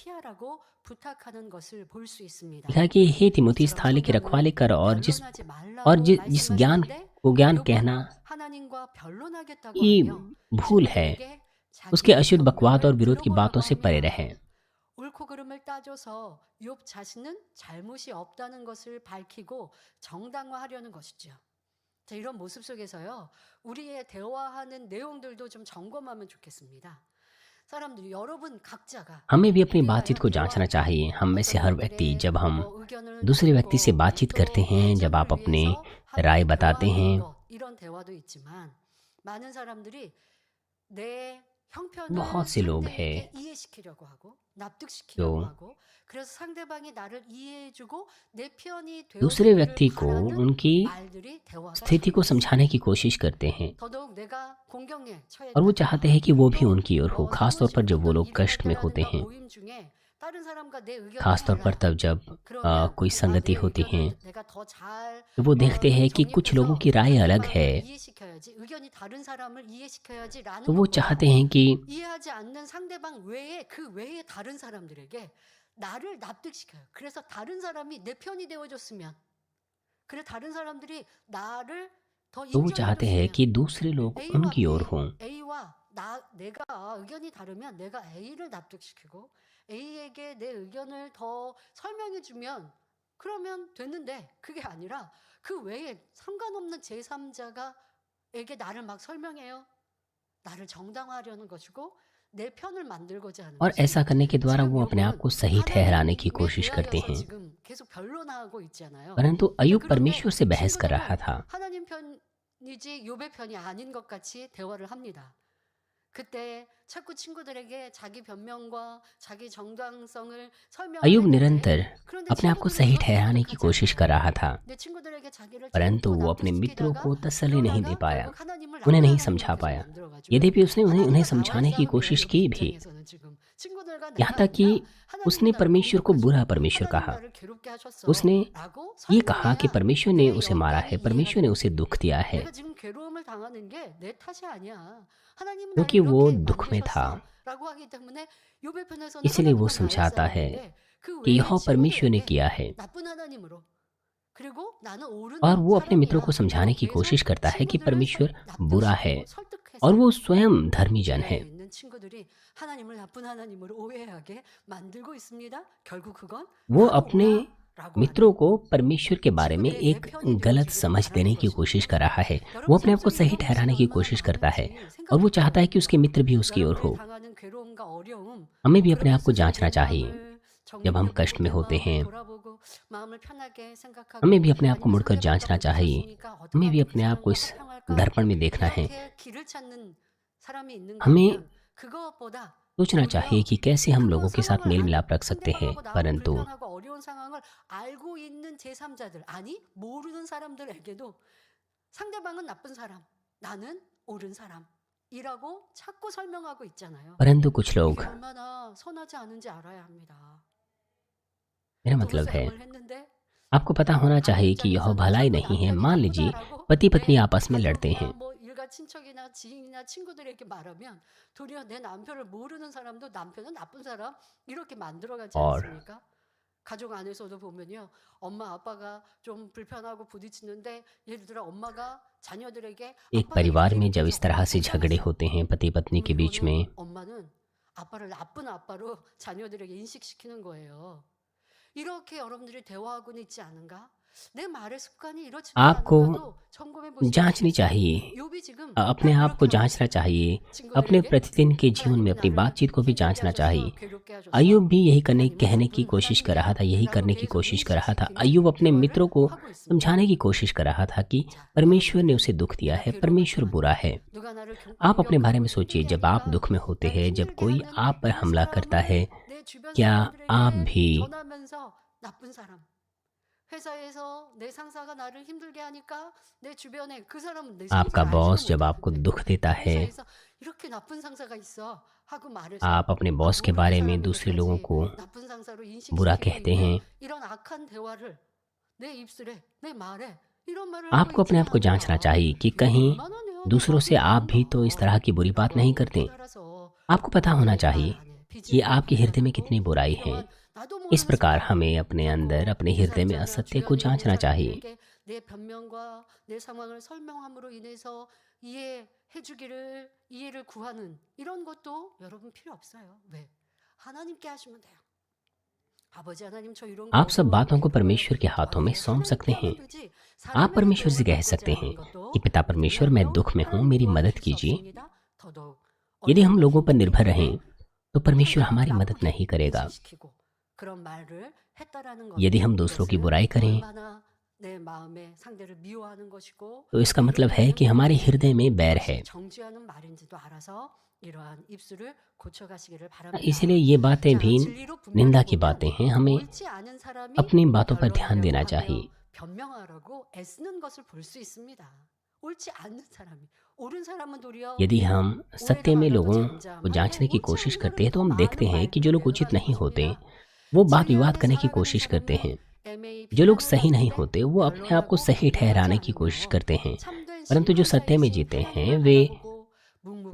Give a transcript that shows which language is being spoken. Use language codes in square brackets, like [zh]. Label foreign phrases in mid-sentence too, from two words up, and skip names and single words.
[hi] लिखा कि हे तिमोथी, इस थाली की रखवाली कर और जिस ज्ञान को ज्ञान कहना ये भूल है, उसके अशुद्ध बकवाद और विरोध की बातों से परे रहें। [ko] 따져서 욥 자신은 잘못이 없다는 것을 밝히고 정당화하려는 것이죠. 자, 이런 모습 속에서요, 우리의 대화하는 내용들도 좀 점검하면 좋겠습니다. 사람들이 여러분 각자가 [hi] हमें भी अपनी [ko] 우리가요 [hi] बातचीत को जांचना [ko] 대화할 때 [hi] चाहिए। हम में से [ko] 어떤 [hi] हर व्यक्ति [ko] 분들의 [hi] जब हम [ko] 의견을 [hi] दूसरे व्यक्ति से [ko] 나누고 [hi] बातचीत करते [ko] 또 [hi] हैं, जब आप [ko] 발전을 [hi] अपने [ko] 위해서 [hi] राय [ko] 함께 [hi] बताते [ko] 교환하는 [hi] हैं, [ko] 것, 이런 대화도 있지만 많은 사람들이 내 [hi] बहुत [ko] 형편을 [hi] से लोग हैं [ko] 상대에게 이해시키려고 하고 납득시키려고 [hi] जो [ko] 하고 그래서 상대방이 나를 이해해주고 내 편이 [hi] दूसरे [ko] 되어주기를 [hi] व्यक्ति को [ko] 바라는 [hi] उनकी [ko] 말들이 대화가 [hi] स्थिति [ko] 섞여 [hi] को [ko] 있어요. [hi] समझाने की कोशिश करते हैं [ko] 더더욱 내가 공경에 [hi] और वो [ko] 처했다. [hi] चाहते हैं कि वो भी [ko] 또 [hi] उनकी ओर हो, खास तौर पर [ko] 사무실 [hi] जब वो [ko] 어떤 [hi] लोग [ko] 일을 할 [hi] कष्ट में होते [ko] 때라든가 [hi] हैं, [ko] 모임 중에 다른 사람과 내 의견이 [hi] खास तौर पर [ko] 달라. [hi] तब जब [ko] 그러면 [hi] कोई संगति [ko] 내 [hi] होती है, [ko] 의견을 내가 더 잘 [hi] तो वो देखते हैं कि कुछ लोगों [ko] 정립해서 [hi] की राय अलग है, [ko] 상대방을 이해시켜야지, 의견이 다른 사람을 [hi] तो [ko] 이해시켜야지라는 [hi] वो [ko] 것보다 [hi] चाहते हैं कि [ko] 이해하지 않는 상대방 외에 그 외에 다른 사람들에게 나를 납득시켜요. 그래서 다른 사람이 내 편이 되어줬으면, 그래 다른 사람들이 나를 더 [hi] तो वो चाहते हैं [ko] 인정해줬으면 [hi] कि दूसरे लोग [ko] A와 [hi] उनकी ओर [ko] B, [hi] हों। [ko] A와 내가 의견이 다르면 내가 A를 납득시키고 A에게 내 의견을 더 설명해주면 그러면 됐는데 그게 아니라 그 외에 상관없는 제3자가 에게 나를 막 설명해요. 나를 정당화하려는 것이고 내 편을 만들고자 하는 [hi] और [ko] 것이에요. [hi] ऐसा करने के द्वारा [ko] 지금 [hi] वो अपने आप [ko] 욥은 [hi] को सही ठहराने की [ko] 하나님에 [hi] कोशिश करते [ko] 대하여서 [hi] हैं, [ko] 지금 계속 변론하고 있잖아요. [hi] परंतु [ko] 자, [hi] अय्यूब [ko] 그런데 [hi] परमेश्वर से बहस कर रहा [ko] 친구들은 [hi] था। [ko] 하나님 편이지 욥의 편이 아닌 것 같이 대화를 합니다. 그때 자꾸 친구들에게 자기 변명과 자기 정당성을 설명을 [hi] अय्यूब [ko] 했는데 [hi] निरंतर [ko] 그런데 [hi] अपने आप को [ko] 친구들은 [hi] सही [ko] 그렇게 [hi] ठहराने की [ko] 노력하지 [hi] कोशिश कर [ko] 않아요. [hi] रहा था, [ko] 내 친구들에게 자기를 [hi] परंतु [ko] 자꾸 [hi] वो अपने मित्रों [ko] 납득시키다가 [hi] को तसल्ली नहीं दे [ko] 그러다가 [hi] पाया, [ko] 결국 하나님을 [hi] उन्हें [ko] 나쁜 [hi] नहीं [ko] 하나님으로 [hi] समझा [ko] 계속 [hi] पाया। [ko] 만들어가지고 [hi] यद्यपि उसने उन्हें [ko] 하나님과 나와의 [hi] समझाने की [ko] 싸움이에요. [hi] कोशिश [ko] 욥 [hi] की भी, [ko] 입장에서는 지금 친구들과 [hi] यहाँ [ko] 내가 [hi] तक कि [ko] 아니라 [hi] उसने [ko] 하나님이 나를 [hi] परमेश्वर को [ko] 공격하셔. [hi] बुरा परमेश्वर [ko] 하나님 [hi] कहा। [ko] 나를 괴롭게 [hi] उसने [ko] 하셨어라고 [hi] ये कहा कि [ko] 설명해야 [hi] परमेश्वर ने [ko] 내 [hi] उसे मारा है, [ko] 영감이 [hi] परमेश्वर ने [ko] 이해가 [hi] उसे [ko] 돼요. [hi] दुख दिया है, [ko] 내가 지금 괴로움을 당하는 게 내 탓이 아니야. 하나님은 [hi] क्योंकि [ko] 나를 [hi] वो [ko] 이렇게 [hi] दुख में था। [ko] 만드셨어라고 하기 때문에 욥의 편에서는 [hi] इसलिए वो [ko] 하나님과 나의 [hi] समझाता है [ko] 싸움인데 그 [hi] कि [ko] 외의 [hi] यह परमेश्वर ने [ko] 친구들에게 [hi] किया है, [ko] 나쁜 하나님으로 그리고 나는 옳은 [hi] और वो अपने मित्रों को [ko] 사람이야 [hi] समझाने की [ko] 이렇게 해서 [hi] कोशिश करता है कि [ko] 친구들을 [hi] परमेश्वर बुरा है [ko] 납득시키고 [hi] और [ko] 설득해서 [hi] वो स्वयं धर्मी जन [ko] 주변에 [hi] है। [ko] 있는 친구들이 하나님을 나쁜 하나님으로 오해하게 만들고 있습니다. 결국 그건 [hi] वो [ko] 나도 [hi] अपने [ko] 오라라고 [hi] मित्रों [ko] 하는 [hi] को परमेश्वर के बारे में [ko] 친구들의 내 [hi] एक [ko] 편이 [hi] गलत [ko] 되어주기를 [hi] समझ देने [ko] 바라는 [hi] की कोशिश कर [ko] 것이거든요. [hi] रहा है। वो [ko] 여러분 [hi] अपने आप को [ko] 삶 속에 [hi] सही [ko] 이런 [hi] ठहराने [ko] 모습이 [hi] की [ko] 얼마나 [hi] कोशिश करता है [ko] 많은지 [hi] और वो [ko] 생각해 [hi] चाहता है [ko] 봐요. [hi] कि उसके मित्र भी उसकी ओर [ko] 여러분이 [hi] हो। [ko] 당하는 괴로움과 어려움, [hi] हमें भी अपने [ko] 그런 [hi] आप को [ko] 것을 [hi] जांचना [ko] 내 [hi] चाहिए। [ko] 마음을 [hi] जब हम [ko] 정립해 [hi] कष्ट [ko] 보고 [hi] में [ko] 내 [hi] होते [ko] 마음을 [hi] हैं, [ko] 돌아보고 마음을 편하게 [hi] हमें [ko] 생각하고 [hi] भी अपने आप को [ko] 아니면 [hi] मुड़कर [ko] 상대방과 [hi] जांचना चाहिए। [ko] 부딪혔으니까 어떻게 [hi] हमें भी [ko] 하면 그 [hi] अपने आप को [ko] 사람과 [hi] इस [ko] 화평할까? [hi] दर्पण में देखना है। [ko] 이렇게 길을 찾는 사람이 있는가 [hi] हमें [ko] 하면 그것보다 [hi] सोचना चाहिए [ko] 오히려 [hi] कि कैसे हम [ko] 그런 [hi] लोगों के साथ [ko] 상황을 [hi] मेल [ko] 아는 [hi] मिलाप रख सकते हैं, [ko] 상대방하고 나하고 [hi] परंतु [ko] 불편하고 어려운 상황을 알고 있는 제3자들 아니 모르는 사람들에게도 상대방은 나쁜 사람, 나는 옳은 사람이라고 자꾸 설명하고 있잖아요. [hi] कुछ लोग, [ko] 이게 얼마나 선하지 않은지 알아야 합니다. [hi] मेरा [ko] 두 [hi] मतलब है, [ko] 싸움을 했는데 [hi] आपको पता होना [ko] 아내 [hi] चाहिए कि यह [ko] 입장에서는 [hi] भलाई [ko] 자꾸 [hi] नहीं है। [ko] 남편이 [hi] मान लीजिए [ko] 나쁘다라고 [hi] पति पत्नी [ko] 내 [hi] आपस में लड़ते हैं, [ko] 가족이나 뭐 일가 친척이나 지인이나 친구들에게 말하면 도리어 내 남편을 모르는 사람도 남편은 나쁜 사람 이렇게 만들어가지 [hi] और [ko] 않습니까? 가족 안에서도 보면요, 엄마 아빠가 좀 불편하고 부딪히는데 예를 들어 엄마가 자녀들에게 [hi] एक [ko] 아빠가 [hi] परिवार [ko] 이렇게 [hi] में [ko] 이렇게 [hi] जब [ko] 해서 [hi] इस तरह से झगड़े [ko] 걱정했어. [hi] होते हैं पति पत्नी [ko] 그럼 [hi] के बीच [ko] 이거는 [hi] में, [ko] 엄마는 아빠를 나쁜 아빠로 자녀들에게 인식시키는 거예요. 이렇게 여러분들이 대화하고는 있지 않은가? 내 말의 습관이 이렇지는 [hi] आपको [ko] 않은가도 점검해 보시면 [hi] जांचनी [ko] 좋겠어요. [hi] चाहिए। [ko] 욥이 지금 [hi] अपने [ko] 딱 [hi] आप को [ko] 그렇게 하고 [hi] जांचना [ko] 있어요. [hi] चाहिए। अपने [ko] 친구들에게 [hi] प्रतिदिन के जीवन में [ko] 하나님은 [hi] अपनी [ko] 나를 [hi] बातचीत को भी [ko] 힘들게 [hi] जांचना [ko] 하셨어, [hi] चाहिए। [ko] 괴롭게 하셨어. [hi] अय्यूब भी यही [ko] 하나님은 [hi] कहने की [ko] 나쁜 [hi] कोशिश कर रहा था, यही [ko] 하나님이야라고 [hi] करने की [ko] 계속 [hi] कोशिश कर रहा था। [ko] 인식시키는 [hi] अय्यूब अपने [ko] 대화를 [hi] मित्रों को [ko] 하고 있습니다. [hi] समझाने की कोशिश कर रहा था कि [ko] 자, [hi] परमेश्वर ने [ko] 여러분들도 [hi] उसे दुख दिया [ko] 내가 [hi] है, [ko] 괴로움을 [hi] परमेश्वर बुरा [ko] 당하고 [hi] है। [ko] 누가 나를 [hi] आप अपने बारे में [ko] 공격하고 [hi] सोचिए, [ko] 힘들게 [hi] जब आप [ko] 하니까 [hi] दुख में होते [ko] 나를 [hi] हैं, जब [ko] 힘들게 [hi] कोई [ko] 하는 [hi] आप पर [ko] 이 [hi] हमला करता है, [ko] 사람을 내 주변 [hi] क्या आप [ko] 사람들에게 [hi] भी [ko] 전하면서 나쁜 사람, 회사에서 내 상사가 나를 힘들게 하니까 내 주변에 그 사람은 내 [hi] आपका [ko] 상사를 [hi] बॉस [ko] 알지도 [hi] जब आपको [ko] 못하는데 [hi] दुख देता है, [ko] 회사에서 이렇게 나쁜 상사가 있어 하고 말해서 [hi] आप अपने बॉस के [ko] 모르는 [hi] बारे में दूसरे लोगों [ko] 사람에게까지 [hi] को [ko] 나쁜 상사로 [hi] बुरा [ko] 인식시키고 [hi] कहते [ko] 있는 [hi] हैं। [ko] 이런 악한 대화를 내 입술에 내 말에 이런 말을 하고 [hi] आपको अपने [ko] 있지는 [hi] आप को जांचना [ko] 않은가? [hi] चाहिए कि [ko] 이거 [hi] कहीं [ko] 얼마나 내 안에 [hi] दूसरों से [ko] 마귀가 [hi] आप भी तो इस तरह [ko] 있나? [hi] की बुरी बात नहीं [ko] 나도 [hi] करते। [ko] 깨달아서 [hi] आपको पता होना [ko] 내 말 [hi] चाहिए [ko] 안에 [hi] कि [ko] 비질을 [hi] आपके हृदय में [ko] 발견하고 [hi] कितनी बुराई है। [ko] 이러한 나도 [hi] इस [ko] 모르는 [hi] प्रकार [ko] 습관을 [hi] हमें अपने अंदर, [ko] 자꾸 [hi] अपने हृदय में [ko] 제3자나 [hi] असत्य को [ko] 주변에 있는 [hi] जांचना चाहिए। [ko] 사람들에게 내 변명과 내 상황을 설명함으로 인해서 이해를 구하는 이런 것도 여러분 필요 없어요. 왜? 하나님께 하시면 돼요. 아버지 하나님 저 이런 거 [hi] आप सब बातों को [ko] 어려워요. [hi] परमेश्वर के हाथों में [ko] 그렇게 [hi] सौंप सकते [ko] 하나님께 [hi] हैं। [ko] 하면 되지. [hi] आप परमेश्वर से [ko] 사람에게 [hi] कह [ko] 아버지 [hi] सकते हैं [ko] 하는 [hi] कि [ko] 것도 [hi] पिता परमेश्वर, मैं [ko] 왜냐하면 [hi] दुख में हूँ, [ko] 하나님 [hi] मेरी मदद [ko] 도와주실 수 [hi] कीजिए। [ko] 없습니다. 더더욱 [hi] यदि हम [ko] 어려움과 [hi] लोगों पर [ko] 힘듦 [hi] निर्भर [ko] 때문에 [hi] रहें तो परमेश्वर [ko] 상대방을 [hi] हमारी मदद [ko] 나쁘게 [hi] नहीं करेगा। [ko] 인식시키고 그런 말을 했다라는 [hi] यदि [ko] 것은 [hi] हम दूसरों की [ko] 이것은 [hi] बुराई करें [ko] 얼마나 내 마음에 상대를 미워하는 것이고 [hi] तो इसका मतलब है [ko] 위로되는 [hi] कि हमारे [ko] 말인지 [hi] हृदय में बैर है। [ko] 그것이 정죄하는 말인지도 알아서 이러한 입술을 고쳐가시기를 [hi] इसलिए [ko] 바랍니다. [hi] ये बातें [ko] 자, [hi] भी [ko] 진리로 [hi] निंदा [ko] 분별해 [hi] की [ko] 보면 [hi] बातें हैं। हमें [ko] 옳지 않은 사람이 [hi] अपनी बातों पर ध्यान [ko] 변론하려고 [hi] देना [ko] 하며 [hi] चाहिए। [ko] 변명하라고 애쓰는 것을 볼 수 있습니다. 옳지 않는 사람이 옳은 사람은 도리어 [hi] यदि हम सत्य [ko] 오해가 [hi] में [ko] 많아도 [hi] लोगों को [ko] 잠잠하고 [hi] जांचने की [ko] 옳지 [hi] कोशिश [ko] 않은 [hi] करते हैं तो [ko] 사람은 [hi] हम देखते [ko] 많은 [hi] हैं कि जो लोग [ko] 말들을 [hi] उचित [ko] 하는 [hi] नहीं होते [ko] 것입니다. [hi] वो वाद [ko] 진리 [hi] विवाद [ko] 안에 [hi] करने की [ko] 살아가는 [hi] कोशिश करते [ko] 사람은 [hi] हैं। [ko] 애매히 [hi] जो लोग [ko] 비난을 [hi] सही [ko] 받을 [hi] नहीं [ko] 때 [hi] होते वो अपने आप को [ko] 변론하고 [hi] सही [ko] 오해하지 [hi] ठहराने की कोशिश [ko] 않으며 [hi] करते हैं, [ko] 참된 [hi] परंतु जो सत्य में [ko] 신앙자이신 [hi] जीते हैं [ko] 하나님을 [hi] वे [ko] 바라보고